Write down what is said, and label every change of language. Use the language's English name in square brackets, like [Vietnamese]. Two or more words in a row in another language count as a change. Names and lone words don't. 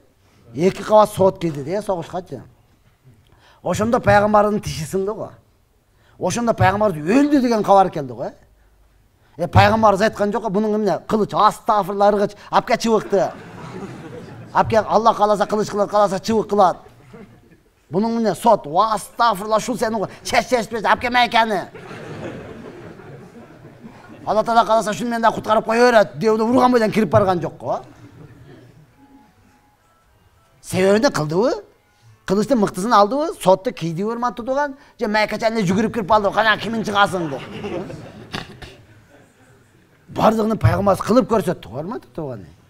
[Kyrgyz] 2 кабат соот кийди де согушкачы. Ошондо пайгамбардын тиши сынды го. Ошондо пайгамбар өлдү деген кабар келди го. Пайгамбарыбыз айткан жок, бунун эмне кылыч, астагфирулла ыргыч, апка чыбыкты. Апка Алла кааласа кылыч кылат, кааласа чыбык кылат. Бунун эмне сот, астагфирулла ушул сени чечпес, апка майканы. Алла Таала кааласа шуну менен да куткарып кое берет, деп урган бойдон кирип барган жок го. Себебинде кылдыбы? Кылычтын мыктысын алдыбы? Сотты кийди урматтуу тууган, же майкачаны жүгүрүп кирип калды, кана кимин чыгасың деп. Бардыгын пайгамбар кылып көрсөттү, урматтуу тууган.